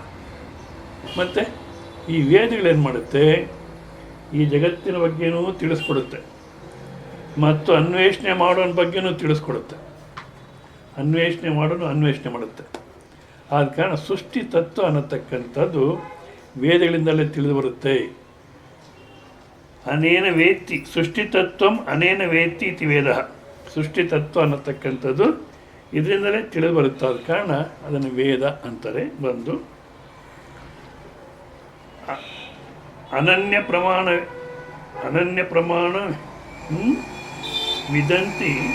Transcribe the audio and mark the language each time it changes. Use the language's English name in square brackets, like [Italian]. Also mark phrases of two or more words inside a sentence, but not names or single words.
[Kannada] ಮತ್ತು ಈ ವೇದಗಳೇನು ಮಾಡುತ್ತೆ, ಈ ಜಗತ್ತಿನ ಬಗ್ಗೆನೂ ತಿಳಿಸ್ಕೊಡುತ್ತೆ ಮತ್ತು ಅನ್ವೇಷಣೆ ಮಾಡೋನ ಬಗ್ಗೆನೂ ತಿಳಿಸ್ಕೊಡುತ್ತೆ. ಅನ್ವೇಷಣೆ ಮಾಡುತ್ತೆ. ಆದ ಕಾರಣ ಸೃಷ್ಟಿ ತತ್ವ ಅನ್ನತಕ್ಕಂಥದ್ದು ವೇದಗಳಿಂದಲೇ ತಿಳಿದು ಬರುತ್ತೆ. [Sanskrit] ಅನೇನ ವೇತ್ತಿ ಸೃಷ್ಟಿ ತತ್ವಂ ಅನೇನ ವೇತ್ತಿ ಇತಿ ವೇದ. [Kannada] ಸೃಷ್ಟಿ ತತ್ವ ಅನ್ನತಕ್ಕಂಥದ್ದು ಇದರಿಂದಲೇ ತಿಳಿದು ಬರುತ್ತೆ. ಆದ ಕಾರಣ ಅದನ್ನು ವೇದ ಅಂತಾರೆ. ಬಂದು [Sanskrit] ಅನನ್ಯ ಪ್ರಮಾಣ ವಿದಂತಿ.